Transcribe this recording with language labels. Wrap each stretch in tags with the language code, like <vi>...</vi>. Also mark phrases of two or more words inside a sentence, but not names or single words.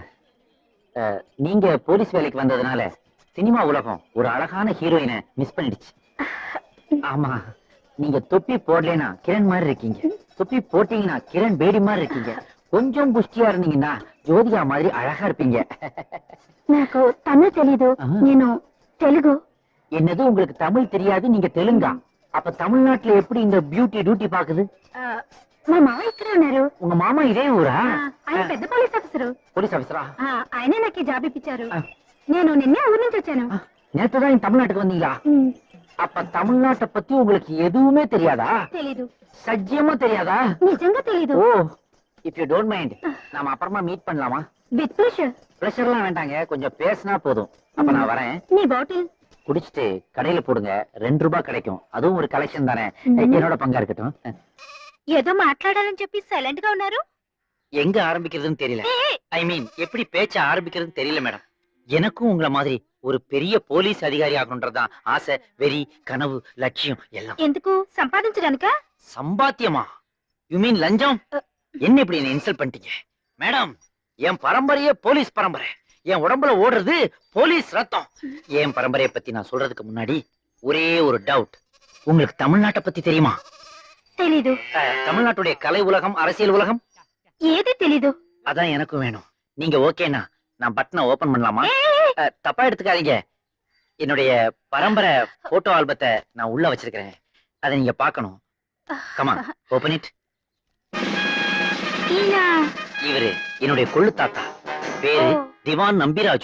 <ta>நீங்க போலீஸ் வேலைக்கு வந்ததுனால சினிமா உலகம் ஒரு அழகான ஹீரோயினை மிஸ் பண்ணிடுச்சு. ஆமா, நீங்க தொப்பி போடலைன்னா கிரண் மாதிரி இருக்கீங்க, தொப்பி போட்டீங்கன்னா கிரண் பேடி மாதிரி இருக்கீங்க, கொஞ்சம் புஷ்டியா இருந்தீங்கன்னா ஜோதிகா மாதிரி அழகா இருப்பீங்க.</ta> <te>నాకు తమిళ్ తెలీదు, నేను తెలుగు.</te> <ta>என்னது உங்களுக்கு தமிழ் தெரியாது, நீங்க தெலுங்கா? அப்ப தமிழ்நாட்டுல எப்படி இந்த</ta> <en>beauty duty</en> <ta>பாக்குது?</ta> <te>మా మామ ఇక్కడే ఉన్నారు.</te> <ta>உங்க மாமா இதே ஊரா?</ta> <te>ఆయన పెద్ద</te> <en>police officer. police officer?</en> <te>ఆయనే నాకు ఈ జాబ్ ఇప్పించారు. నేను నిన్నే ఊరు నుంచి వచ్చాను.</te> <ta>நேத்துதான் இந்த தமிழ்நாட்டுக்கு வந்தீங்களா? அப்ப தமிழ்நாட்டை பத்தி உங்களுக்கு எதுவுமே தெரியாதா?</ta> <te>తెలీదు.</te> <ta>சத்தியமா தெரியாதா?</ta> <te>నిజంగా తెలీదు.</te> <ta>ஓ,</ta> <en>if you don't mind</en> <ta>நாம அப்புறமா மீட் பண்ணலாமா?</ta> <en>with pressure.</en> <ta>பிரஷர்லாம் வேண்டாங்க, கொஞ்சம் பேசினா போதும். அப்ப நான் வரேன்.</ta> <te>నీ బాటిల్.</te> <ta>குடிச்சிட்டு கடையில போடுங்க, 2 ரூபாய் கிடைக்கும், அதுவும் ஒரு கலெக்ஷன் தானே, என்னோட பங்கா இருக்கட்டும்.</ta> <te>ఏదో మాట్లాడాలని చెప్పి సైలెంట్ గా ఉన్నారు.</te> <ta>எங்க ஆரம்பிக்கிறதுன்னு தெரியல.</ta> <en>I mean</en> <ta>எப்படி பேச்ச ஆரம்பிக்கிறதுன்னு தெரியல மேடம். எனக்கும் உங்களை மாதிரி ஒரு பெரிய போலீஸ் அதிகாரி ஆகணும்ன்றதுதான் ஆசை, வெறி, கனவு, லட்சியம் எல்லாம்.</ta> <te>ఎందుకు? సంపాదించడానికా?</te> <ta>சம்பாத்தியமா?</ta> <en>you mean</en> <ta>லஞ்சம்? என்ன இப்படி என்ன இன்சல்ட் பண்ணிட்டீங்க மேடம்? என் பரம்பரையே போலீஸ் பரம்பரை, என் உடம்புல ஓடுறது போலீஸ் ரத்தம். என் பரம்பரையை பத்தி நான் சொல்றதுக்கு முன்னாடி ஒரே ஒரு டவுட், உங்களுக்கு தமிழ்நாட்டை பத்தி தெரியுமா?</ta> <te>తెలీదు.</te> <ta>தமிழ்நாட்டுடைய கலை உலகம், அரசியல் உலகம்</ta> <te>ఏది తెలీదు.</te> <ta>அதான் எனக்கும் வேணும். நீங்க ஓகேனா நான் பட்டனை ஓபன் பண்ணலாமா? தப்பா எடுத்துக்காதீங்க, என்னுடைய பரம்பரை</ta> <en>photo album</en> <ta>நான் உள்ள வச்சிருக்கிறேன், அதை நீங்க பார்க்கணும்.</ta> <en>Come on, open it.</en> <te>ఈయన</te> <ta>இவரு என்னுடைய கொள்ளு தாத்தா, பேரு திவான் நம்பிராஜு.</ta>